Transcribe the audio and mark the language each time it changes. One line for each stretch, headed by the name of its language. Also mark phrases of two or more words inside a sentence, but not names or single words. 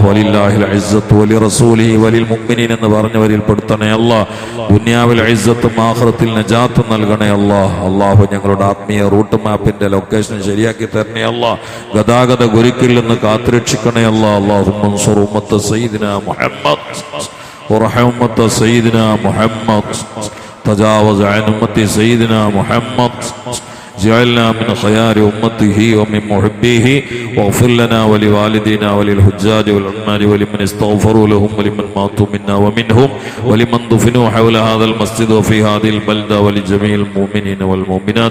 Arabic: ولله العزة ولرسوله وللمؤمنين
Malayalam: എന്ന് പറഞ്ഞവരിൽ പെടുത്തണേ അല്ലാഹ്. ദുനിയാവിൽ ഇസ്സത്തും ആഖിറത്തിൽ നജാത്തും നൽകണേ അല്ലാഹ്. അല്ലാഹു ഞങ്ങളുടെ ആത്മീയ
English: route mapന്റെ location
Malayalam: ശരിയാക്കി തരണേ അല്ലാഹ്. ഗതാഗത ഗുരുക്കിൽ നിന്ന് കാത്തുരക്ഷിക്കണേ അല്ലാഹ്.
Arabic: اللهم انصر أمة سيدنا محمد ورحم أمة سيدنا محمد تجاوز عن أمة سيدنا محمد جعلنا من خيار أمته ومن محبيه واغفر لنا ولوالدينا وللحجاج والعمال ولمن استغفروا لهم ولمن ماتوا منا ومنهم ولمن دفنوا حول هذا المسجد وفي هذه البلدة ولجميع المؤمنين والمؤمنات.